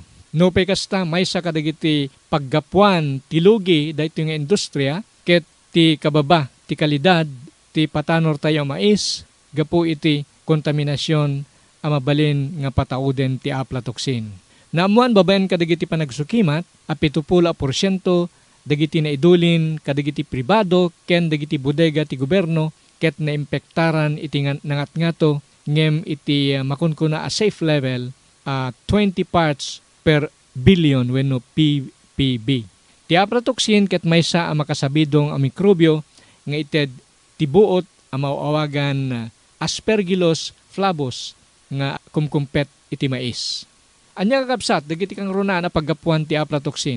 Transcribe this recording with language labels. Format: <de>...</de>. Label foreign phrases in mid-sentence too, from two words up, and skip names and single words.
<ilo>No pay kasta may sa kadagiti paggapuan ti lugi dayto nga industriya, ket ti kababa ti kalidad ti patanor tayo mais, gapu iti kontaminasyon a mabalin nga patauden ti aflatoxin. Naamuan babayan kadagiti panagsukimat, a 70% dagiti naidulin kadagiti pribado ken dagiti bodega ti gobyerno ket naimpektaran iti nangatngato ngem iti makunkuna a</ilo> <en>safe level</en> <ilo>20</ilo> <en>parts per billion</en> <ilo>wenno ppb. Ti aflatoxin ket maysa a makasabidong a mikrobyo nga ited ti buot a mauawagan Aspergillus flavus nga kumkumpet iti mais. Anya kakabsat dagiti kang runa na paggapuan ti aflatoxin.</ilo>